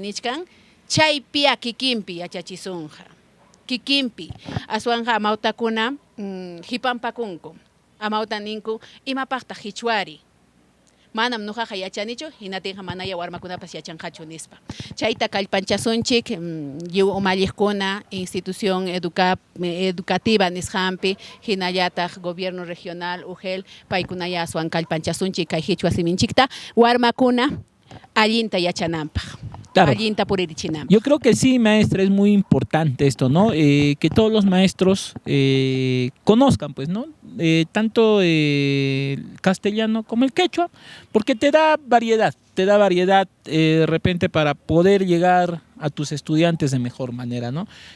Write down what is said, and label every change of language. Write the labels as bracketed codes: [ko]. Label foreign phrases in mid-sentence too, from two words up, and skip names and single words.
[qu] nichkan chaypiya kikinpi yachachisunqa kikinpi aswanja amawtakuna hipampakunku amawta ninku imapaqtaq hichwari manam nuqaqa yachanichu hinatinqa manaya warmakunapas yachanqachu nispa chayta kallpanchasunchik lliw umalliqkuna [es] institución educativa [qu] nisqanpi hinallataq [es] gobierno regional [qu] UGEL paykunaya aswan kallpanchasunchik kay hichwa siminchikta warmakuna allinta yachananpaq. [es] Claro. Yo creo que sí, maestra, es muy importante esto, ¿no? Que todos los maestros conozcan, pues, ¿no? Tanto el castellano como el quechua, porque te da variedad de repente para poder llegar a tus estudiantes de mejor manera, ¿no?